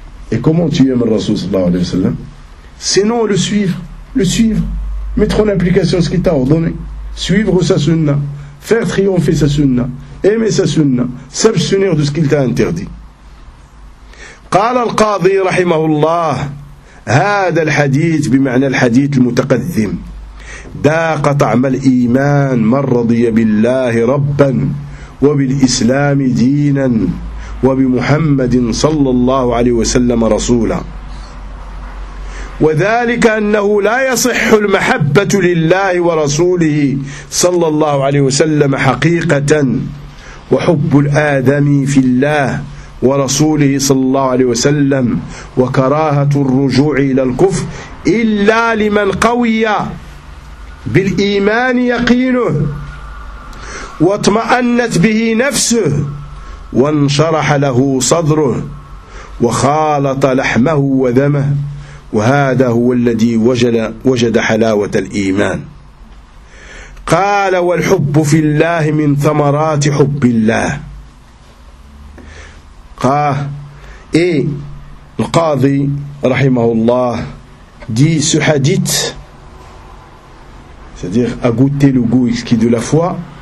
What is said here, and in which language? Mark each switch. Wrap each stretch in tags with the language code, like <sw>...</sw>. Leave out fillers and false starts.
<fr>Et comment tu aimes le Rasoul sallallahu alayhi wa sallam? Sinon le suivre, mettre en application ce qu'il t'a ordonné, suivre sa sunna, faire triompher sa sunna, aimer sa sunna, s'abstenir de ce qu'il t'a interdit.</fr> <ar>قال القاضي رحمه الله هذا الحديث بمعنى الحديث المتقدم داق طعم الإيمان من رضي بالله ربا وبالإسلام دينا وبمحمد صلى الله عليه وسلم رسولا وذلك أنه لا يصح المحبة لله ورسوله صلى الله عليه وسلم حقيقة وحب الآدمي في الله ورسوله صلى الله عليه وسلم وكراهة الرجوع إلى الكفر إلا لمن قوي بالإيمان يقينه واطمأنت به نفسه وانشرح له صدره وخالط لحمه ودمه وهذا هو الذي وجد حلاوة الإيمان. قال والحب في الله من ثمرات حب الله.</ar> <fr>Et le qadi rahimahullah dit ce hadith, c'est-à-dire a goûté le goût exquis de la foi,</fr>